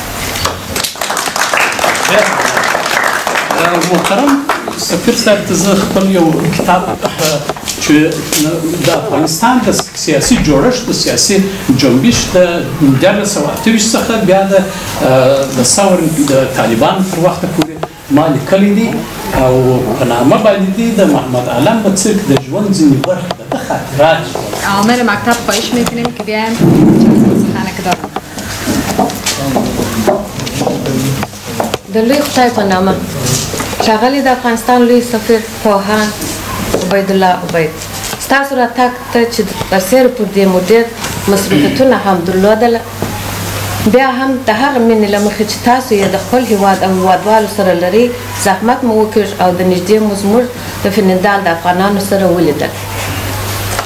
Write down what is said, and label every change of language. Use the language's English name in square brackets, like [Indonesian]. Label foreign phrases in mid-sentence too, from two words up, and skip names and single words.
[Pashto] محترم سفیر صاحب ته زه خپل یو کتاب چې د افغانستان د سیاسي جوړښت، د سیاسي جنبش د 1928 څخه بیا د ثور د طالبانو تر وخته پورې ما لیکلی دی، او په نامه باندې دی د محمد علم بڅرک د ژوند ځینې برخې د خاطرات. [Persian] آمر مکتب خواهش میکنیم که بیایم خانه دارم. [Pashto] د لوی خدای په نامه ښاغلی د افغانستان لوی سفیر پوهاند عبیدالله عبید، ستاسو راتګ ته چې برسېره پر دې مو ډېر مصروفیتونه هم درلودله، بیا هم د هغه مینې له مخې چې تاسو یې د خپل هیواد او هیوادوالو سره لرئ، زحمت مو وکړ او د نږدې مو زموږ د فنندال د افغانانو سره ولیدل.